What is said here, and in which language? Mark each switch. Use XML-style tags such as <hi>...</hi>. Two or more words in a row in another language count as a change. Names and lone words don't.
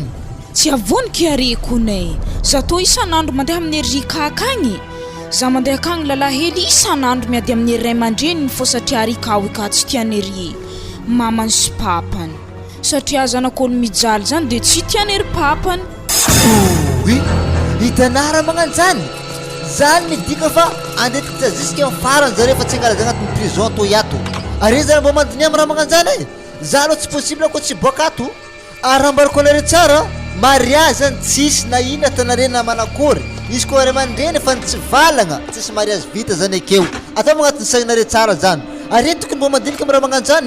<mg>tsy avoniky arekonay za tô isan'andro mandeha amin'ny rika akagny za mandeha akagny lalahely isan'andro miady amin'ny ray aman-dreniny fô satria rikao ika tsy tiany ry mamany sy papany satria zanak'olo mijaly zany de tsy tiany ry papany hitanara magnano zany zany midika fa andetiky jaziska amin'ny farany zare fa tsy angalaza agnatin'ny prison to iato are zany mbo mandiny amin'ny raha magnano zany e za aloha tsy possible koa tsy boaka ato ary raha mbarako anare tsara mariage zany tsisy na ina tanare na manakory izy koa ray aman-dreny fa tsy valagna tsisy mariage vita zany akeo atao magnatin'ny saignare tsara zany are tokony mbo mandinika amin'ny raha magnano zany</mg>